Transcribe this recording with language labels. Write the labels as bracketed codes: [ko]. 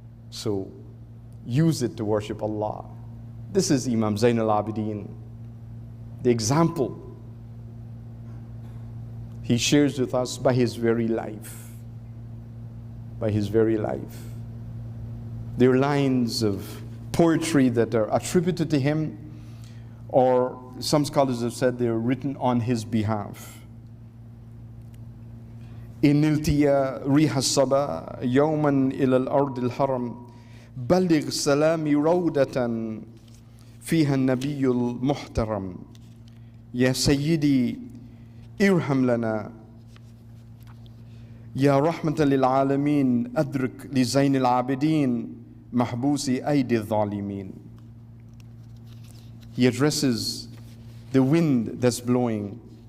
[en] So use it to worship Allah. This is Imam Zain al-Abidin, the example he shares with us by his very life. By his very life. There are lines of poetry that are attributed to him, or some scholars have said they are written on his behalf. [ar] إن التيا ريح الصبا يوما إلى الأرض الحرم بلغ سلامي رودة فيها النبي المحترم يا سيدي ارحم لنا يا رحمة للعالمين أدرك لزين العابدين محبوسي أيدي الظالمين. [en] He addresses the wind that's blowing.